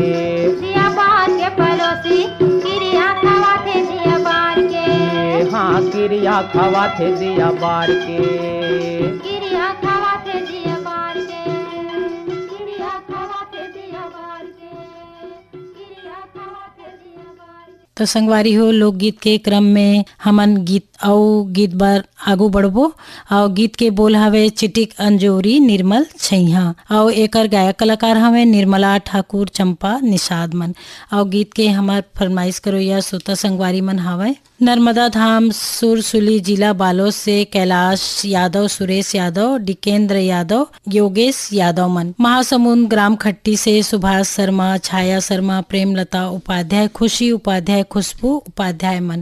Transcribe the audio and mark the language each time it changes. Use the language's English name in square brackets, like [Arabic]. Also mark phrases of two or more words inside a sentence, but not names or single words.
[Chhattisgarhi] परोसी क्रिया खवा थे दिया बार के हाँ क्रिया खवा थे दिया बार के क्रिया खवा थे दिया बार के क्रिया खवा थे दिया बार के क्रिया खवा थे दिया बार के। तो संगवारी हो लोकगीत के क्रम में हमन गीत और गीत बार आगू बढ़बो और गीत के बोल हवे चिटिक अंजोरी निर्मल छैहा और एकर गायक कलाकार हवे निर्मला ठाकुर चंपा निषाद मन और गीत के हमार फरमाइश करो या श्रोता संगवारी मन हवे नर्मदा धाम सुरसुली जिला बालोद से कैलाश यादव, सुरेश यादव, डिकेंद्र यादव, योगेश यादव मन, महासमुंद ग्राम खट्टी से सुभाष शर्मा, छाया शर्मा, प्रेमलता उपाध्याय, खुशी उपाध्याय, खुशबू उपाध्याय मन।